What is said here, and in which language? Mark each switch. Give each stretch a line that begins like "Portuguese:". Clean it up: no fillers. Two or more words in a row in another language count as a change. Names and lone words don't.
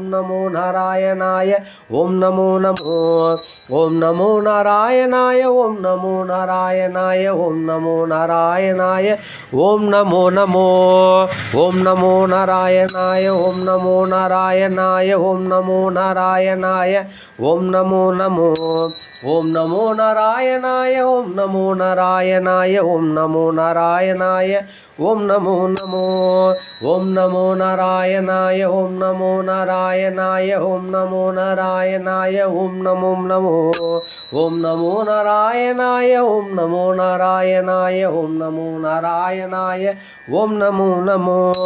Sanskrit: नमो नारायणाय ओम नमो नमो ओम नमो नारायणाय ओम नमो नारायणाय ओम नमो नारायणाय ओम नमो नमो ओम नमो नारायणाय ओम नमो नारायणाय ओम नमो नारायणाय ओम नमो नमो ओम नमो नारायणाय ओम नमो नारायणाय ओम नमो नारायणाय ओम नमो नमो ओम नमो नारायणाय ओम नमो नारायणाय ओम नमो नारायणाय ओम नमो नमो ओम नमो नारायणाय ओम नमो नारायणाय ओम नमो नारायणाय ओम नमो नमो